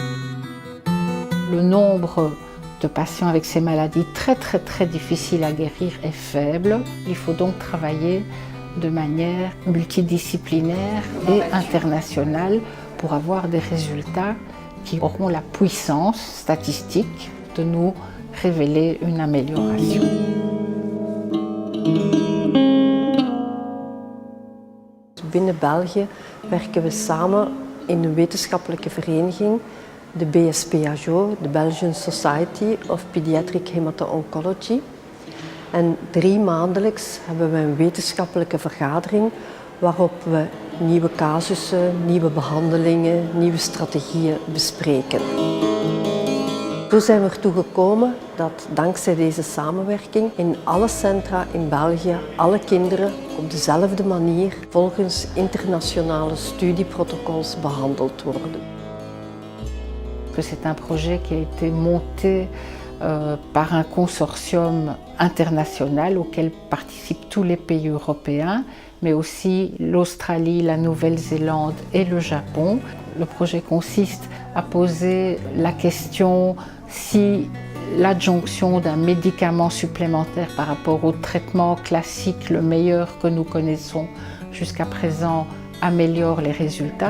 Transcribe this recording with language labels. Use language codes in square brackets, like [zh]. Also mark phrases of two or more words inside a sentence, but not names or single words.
[fr] Le nombre de patients avec ces maladies très difficiles à guérir est faible. Il faut donc travailler de manière multidisciplinaire et internationale pour avoir des résultats qui auront la puissance statistique de nous révéler une amélioration. [nl] Binnen België werken we samen in een wetenschappelijke vereniging, de BSPHO, de Belgian Society of Pediatric Hemato-Oncology. En 3 maandelijks hebben we een wetenschappelijke vergadering waarop we nieuwe casussen, nieuwe behandelingen, nieuwe strategieën bespreken. Zo zijn we ertoe gekomen dat dankzij deze samenwerking in alle centra in België alle kinderen op dezelfde manier volgens internationale studieprotocols behandeld worden. [fr] C'est un projet qui a été monté par un consortium international auquel participent tous les pays européens, mais aussi l'Australie, la Nouvelle-Zélande et le Japon. Le projet consiste à poser la question si l'adjonction d'un médicament supplémentaire par rapport au traitement classique, le meilleur que nous connaissons jusqu'à présent, améliore les résultats.